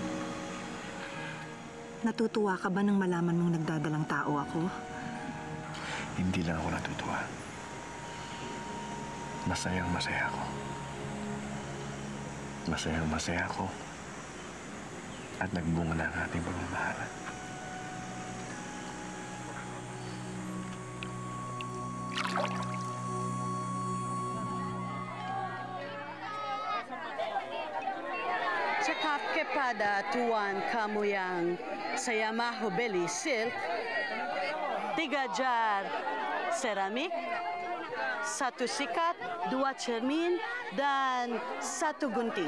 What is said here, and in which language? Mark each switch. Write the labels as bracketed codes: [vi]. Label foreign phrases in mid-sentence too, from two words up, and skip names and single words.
[tl] Natutuwa ka ba nang malaman mong nagdadalang tao ako? Hindi lang ako natutuwa. Masayang-masaya ako. Masayang-masaya ako. At nagbunga na ang ating pagmamahalan. [ms] Cakap kepada Tuan kamu yang saya mahu beli silk, 3 jar seramik, 1 sikat, 2 cermin, dan 1 gunting.